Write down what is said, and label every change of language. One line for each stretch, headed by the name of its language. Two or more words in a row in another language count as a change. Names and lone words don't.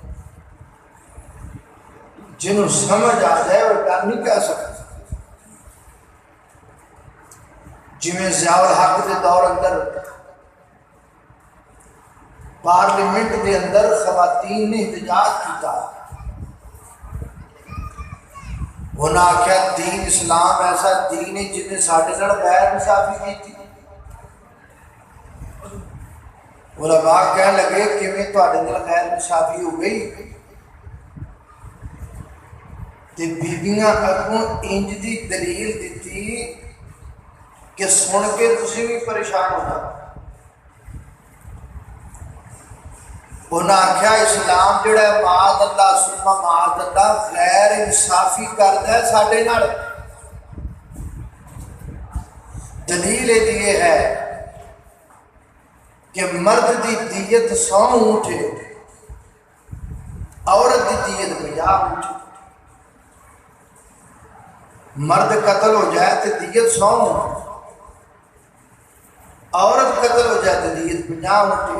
Punjabi: جنہوں سمجھ آ جائے وہ گل نہیں کہہ سکتا۔ جویں ضیاء الحق دے دور اندر پارلیمنٹ دے اندر خواتین نے احتجاج کیتا، انہاں آخیا دین اسلام ایسا دین ہے جن نے ساڈے نال غیر انصافی کی تھی۔ علماء کہنے لگے کیویں تہاڈے نال غیر انصافی ہو گئی؟ تے بیبیاں اگوں انج دی دلیل دیتی کہ سن کے تسی بھی پریشان ہو جاؤ۔ انہاں آخیا اسلام جڑا ہے
Arabic: معاذ اللہ ثم معاذ اللہ
Punjabi: غیر انصافی کردا ہے ساڈے نال۔ دلیل یہ ہے کہ مرد دی دیت 100 اونٹ ہے، عورت دی دیت 50 اونٹ ہے۔ مرد قتل ہو جائے تو دیت 100 اونٹ، عورت قتل ہو جائے تو دیت 50 اونٹ۔